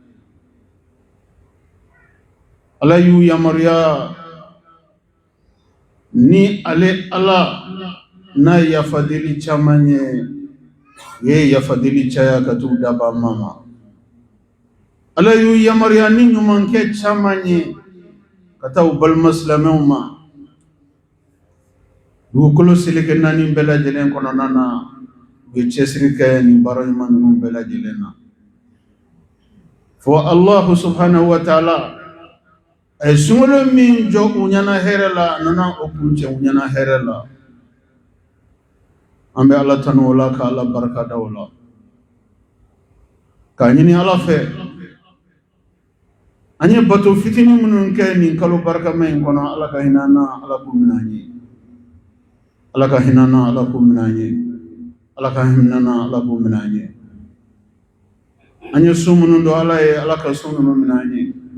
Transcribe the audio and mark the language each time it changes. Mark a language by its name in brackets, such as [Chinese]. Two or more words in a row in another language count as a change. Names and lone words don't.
[Bambara] Allah y'u yamaruya ni ale Allah n'a ye yafadeli caman ye, u ye yafadeli caya ka t'u daba ma. ala yu yamariya ni ɲuman kɛ caman ye ka taa u balima silamɛw ma dugukolo seleke naani bɛɛ lajɛlen kɔnɔna na u ye cɛsiri kɛ nin baara ɲuman ninnu bɛɛ lajɛlen na fo [Arabic] الله سبحانه وتعالى [Bambara] a ye sunkalo min jɔ u ɲɛna hɛrɛ la a nana o kuncɛ u ɲɛna hɛrɛ la an bɛ ala tanu o la ka ala barika da o la k'a ɲini ala fɛ an ye bato fitinin minnu kɛ nin kalo barikama in kɔnɔ ala ka hinɛ an na ala k'u minɛ an ye ala ka hinɛ an na ala k'u minɛ an ye ala ka hinɛ an na ala k'u minɛ an ye an ye su minnu don ala ye ala ka su ninnu minɛ an ye